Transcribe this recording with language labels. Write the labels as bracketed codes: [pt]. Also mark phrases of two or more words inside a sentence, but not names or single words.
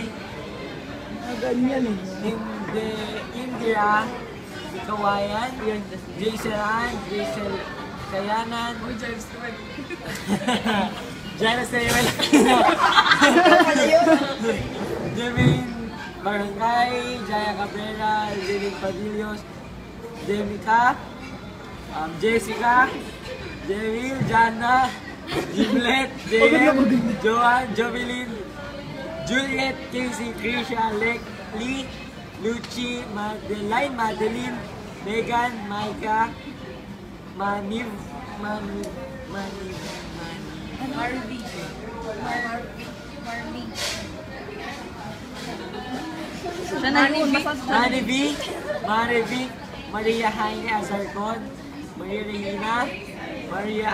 [tl] Ganyan eh. Indira Kawayan, Jason Kayanan, Jana Stewart, Jermaine Barangay, Jaya Cabrera, Lilin Padillos, Demica, Jessica, Jeril, Jana, Gimlet, JM, Joanne, Jovelyn, Juliet, Casey, Krisha, Lee, Lucy, Madeline, Megan, Micah, Marvin. Marivi, Maria Jaime Azarcon, Maria Regina, Maria